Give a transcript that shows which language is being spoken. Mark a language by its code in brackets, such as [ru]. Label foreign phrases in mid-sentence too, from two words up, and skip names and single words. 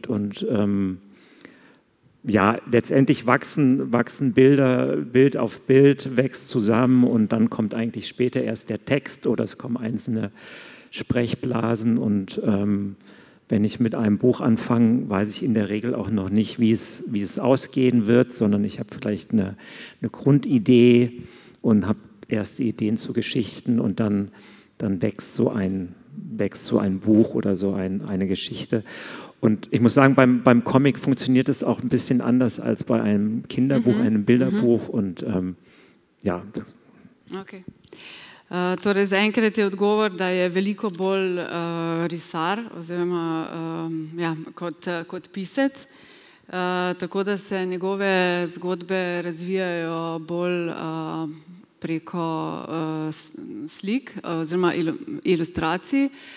[de] Und ja, letztendlich wachsen Bilder, Bild auf Bild wächst zusammen und dann kommt eigentlich später erst der Text oder es kommen einzelne Sprechblasen und wenn ich mit einem Buch anfange, weiß ich in der Regel auch noch nicht, wie es ausgehen wird, sondern ich habe vielleicht eine Grundidee und habe erste Ideen zu Geschichten und dann wächst so ein Buch oder so eine Geschichte. Und ich muss sagen, beim Comic funktioniert es auch ein bisschen anders als bei einem Kinderbuch, einem Bilderbuch und ja. Okay. [sl] Torej, zaenkrat je odgovor, da je veliko bolj risar oziroma ja, kot pisec, tako da se njegove zgodbe razvijajo bolj preko slik oziroma ilustracij.